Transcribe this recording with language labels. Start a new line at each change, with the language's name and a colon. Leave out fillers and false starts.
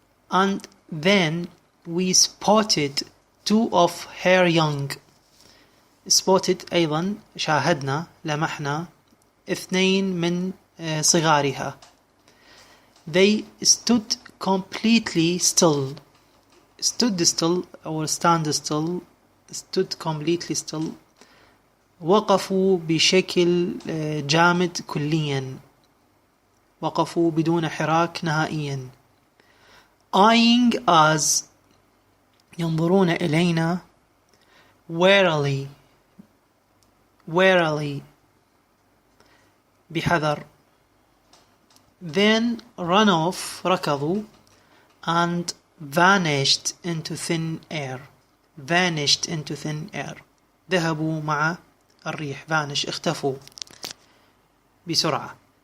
English: And then we spotted two of her young.
Arabic: spotted أيضا شاهدنا لمحنا اثنين من صغارها.
English: They stood completely still. stood still or stand still. stood completely still.
Arabic: وقفوا بشكل جامد كليا. وقفوا بدون حراك نهائيا.
English: Eyeing us
Arabic: ينظرون إلينا warily بحذر.
English: Then run off
Arabic: ركضوا
English: and vanished into thin air.
Arabic: ذهبوا مع الريح. vanish اختفوا بسرعة.